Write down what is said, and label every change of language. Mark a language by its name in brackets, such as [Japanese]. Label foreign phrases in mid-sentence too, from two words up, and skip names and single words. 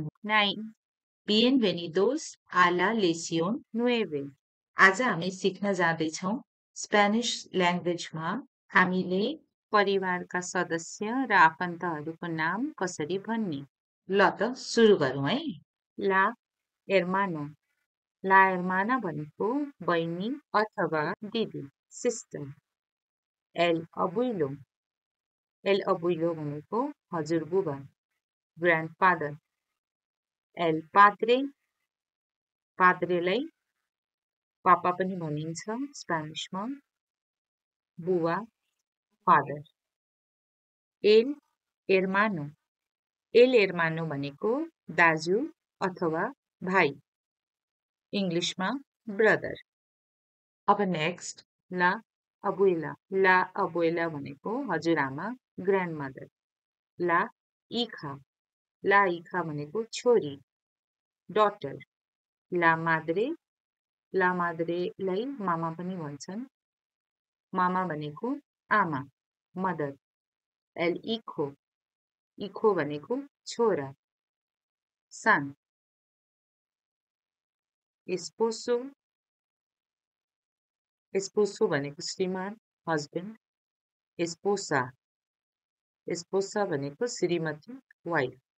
[Spanish] 9, Bienvenidos a la lección. 9. [Nepali] आज हामी सिक्न जाँदैछौँ [English] Spanish language [Nepali] हामीले परिवारका सदस्य र आफन्तहरूको नाम कसरी भन्ने। ल त सुरु गरौँ है। [Spanish] la hermano, la hermana [Nepali] भनेको बहिनी अथवा दिदी, सिस्टर। [Spanish] el abuelo, el abuelo [Nepali] भनेको हजुरबुबा, ग्रान्डफादर। [Spanish] el padre, [Nepali] पाद्रेलाई पापा पनि भनिन्छ स्पेनिसमा, बुवा, फादर। [Spanish] el hermano [Nepali] भनेको दाजु अथवा भाइ, इङ्ग्लिसमा ब्रदर। अब नेक्स्ट [Spanish] la abuela [Nepali] भनेको हजुरआमा, ग्रान्डमदर। [Spanish] la hija [Nepali] भनेको छोरी, डटर। [Spanish] la madre [Nepali] मामा पनि भन्छन्, मामा भनेको आमा, मदर। [Spanish] el hijo [Nepali] भनेको छोरा, सन। esposo भनेको श्रीमान, हस्बेन्ड। esposa भनेको श्रीमती, वाइफ।